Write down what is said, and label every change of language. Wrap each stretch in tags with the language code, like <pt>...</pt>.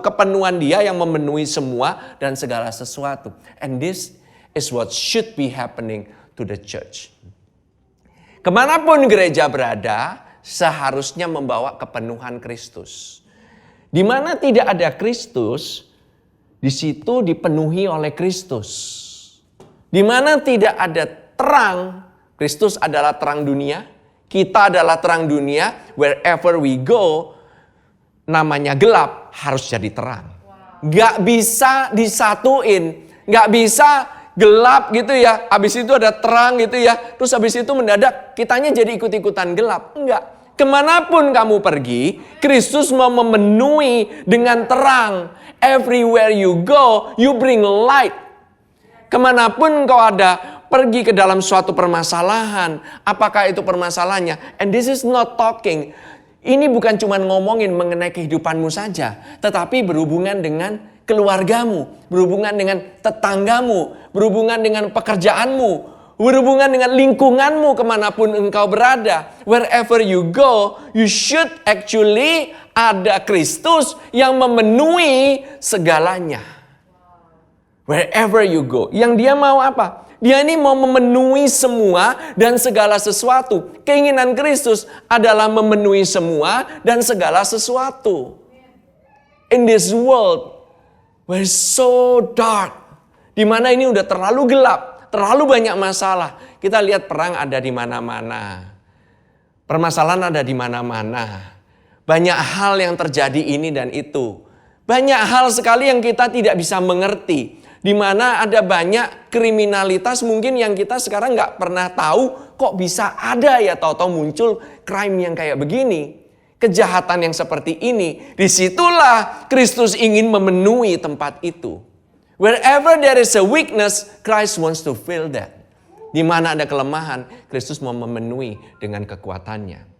<id>Kepenuhan dia yang memenuhi semua dan segala sesuatu.</id> <en>And this is what should be happening to the church.</en> <id>Kemanapun gereja berada, seharusnya membawa kepenuhan Kristus. Di mana tidak ada Kristus, di situ dipenuhi oleh Kristus. Di mana tidak ada terang, Kristus adalah terang dunia. Kita adalah terang dunia.</id> <en>Wherever we go,</en> <id>namanya gelap harus jadi terang. Gak bisa disatuin, gak bisa gelap gitu ya, habis itu ada terang gitu ya, terus habis itu mendadak kitanya jadi ikut-ikutan gelap. Enggak, kemanapun kamu pergi, Kristus mau memenuhi dengan terang.</id> <en>Everywhere you go, you bring light.</en> <id>Kemanapun kau ada, pergi ke dalam suatu permasalahan, apakah itu permasalahannya,</id> <en>and this is not talking,</en> <id>ini bukan cuma ngomongin mengenai kehidupanmu saja, tetapi berhubungan dengan keluargamu, berhubungan dengan tetanggamu, berhubungan dengan pekerjaanmu, berhubungan dengan lingkunganmu kemanapun engkau berada.</id> <en>Wherever you go, you should actually</en> <id>ada Kristus yang memenuhi segalanya.</id> <en>Wherever you go.</en> <id>Yang dia mau apa? Dia ini mau memenuhi semua dan segala sesuatu. Keinginan Kristus adalah memenuhi semua dan segala sesuatu.</id> <en>In this world, we're so dark.</en> <id>Di mana ini udah terlalu gelap, terlalu banyak masalah. Kita lihat perang ada di mana-mana. Permasalahan ada di mana-mana. Banyak hal yang terjadi ini dan itu. Banyak hal sekali yang kita tidak bisa mengerti. Di mana ada banyak kriminalitas mungkin yang kita sekarang nggak pernah tahu kok bisa ada ya, tahu-tahu muncul crime yang kayak begini. Kejahatan yang seperti ini, disitulah Kristus ingin memenuhi tempat itu.</id> <en>Wherever there is a weakness, Christ wants to fill that.</en> <id>Di mana ada kelemahan, Kristus mau memenuhi dengan kekuatannya.</id>